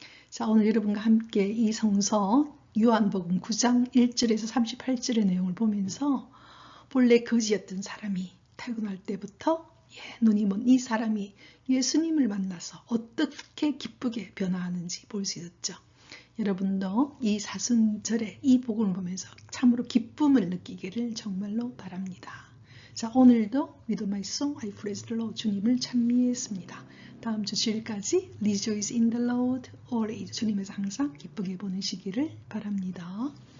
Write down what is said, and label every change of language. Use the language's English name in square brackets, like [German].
[Korean] 자, 오늘 여러분과 함께 이 성서 요한복음 9장 1절에서 38절의 내용을 보면서 본래 거지였던 사람이 태어날 때부터 눈이 먼 이 사람이 예수님을 만나서 어떻게 기쁘게 변화하는지 볼 수 있었죠. 여러분도 이 사순절에 이 복음을 보면서 참으로 기쁨을 느끼기를 정말로 바랍니다. 자, 오늘도 [English] With my song I praise the Lord, [Korean] 주님을 찬미했습니다. 다음 주 주일까지 [English] Rejoice in the Lord always, [Korean] 주님에서 항상 기쁘게 보내시기를 바랍니다.